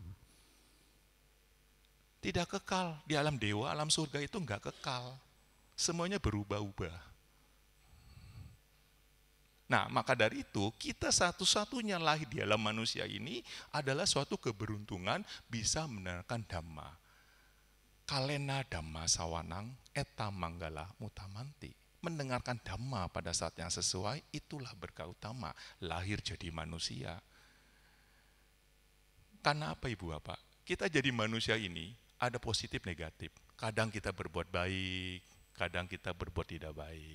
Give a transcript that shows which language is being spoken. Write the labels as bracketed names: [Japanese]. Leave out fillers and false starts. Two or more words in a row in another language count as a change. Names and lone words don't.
[Indonesian] Tidak kekal. Di alam dewa, alam surga itu nggak kekal. Semuanya berubah-ubah. Nah, maka dari itu, kita satu-satunya lahir di alam manusia ini adalah suatu keberuntungan bisa mendengarkan Dhamma. [Pali] Kalena Dhamma sawanang eta manggala mutamanti. [Indonesian] Mendengarkan Dhamma pada saat yang sesuai, itulah berkah utama, lahir jadi manusia. Karena apa Ibu Bapak? Kita jadi manusia ini ada positif negatif. Kadang kita berbuat baik, kadang kita berbuat tidak baik.